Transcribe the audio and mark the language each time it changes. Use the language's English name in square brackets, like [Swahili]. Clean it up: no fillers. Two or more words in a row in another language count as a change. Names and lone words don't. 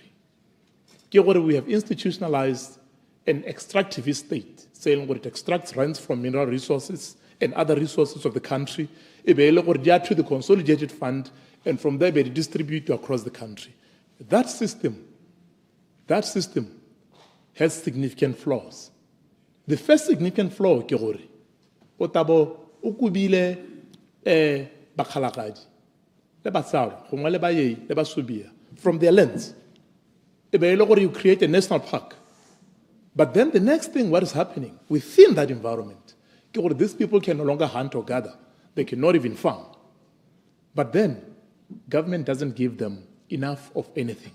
[English] We have institutionalized an extractivist state, saying it extracts rents from mineral resources and other resources of the country, to the consolidated fund, and from there they distribute across the country. That system has significant flaws. The first significant flaw [Tswana] ke gore o tabo o kubile bakhalakadi le batsalo gongwe le bayei le basubia [English] from their lands. You create a national park. But then the next thing, what is happening within that environment, these people can no longer hunt or gather. They cannot even farm. But then, government doesn't give them enough of anything.